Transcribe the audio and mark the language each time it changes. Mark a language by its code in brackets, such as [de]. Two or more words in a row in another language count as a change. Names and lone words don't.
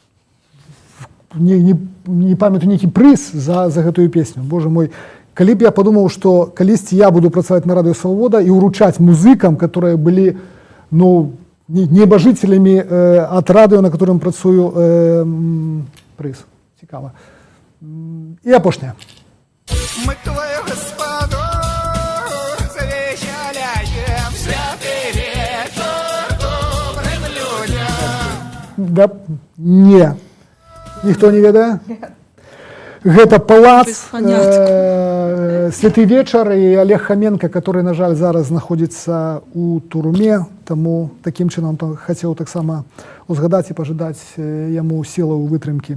[be] Не памятаю, нейкі прыз за гэтую песню. [ru] Боже мой, [be] калі б я подумаў, што калісьці я буду працаваць на Радыё Свабода і ўручаць музыкам, которые былі, ну, небажителями от радыё, на котором працую, прыз. Цікава. І апошняя. Мы твою господу завещаляем святый вечер добрым людям. Да, не. Ніхто не ведае? Гэта палац, Без панятку. Святы вечар і Олег Хаменко, который, на жаль, зараз знаходзіцца у турме, таму такім чынам хацеў таксама узгадаць і пажадаць яму сілаў вытрымкі.